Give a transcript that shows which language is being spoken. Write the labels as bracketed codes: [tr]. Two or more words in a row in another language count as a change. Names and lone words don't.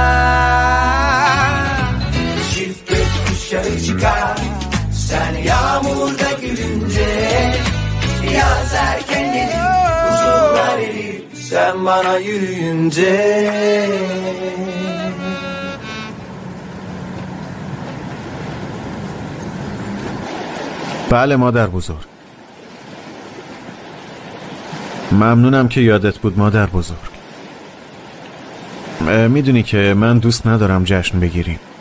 [tr] Çift kuşları çıkar Sen yağmurda gülünce Yaz erken gelir Buzullar erir Sen bana yürüyünce [fa] بله مادر بزرگ. ممنونم که یادت بود مادر بزرگ. میدونی که من دوست ندارم جشن بگیریم.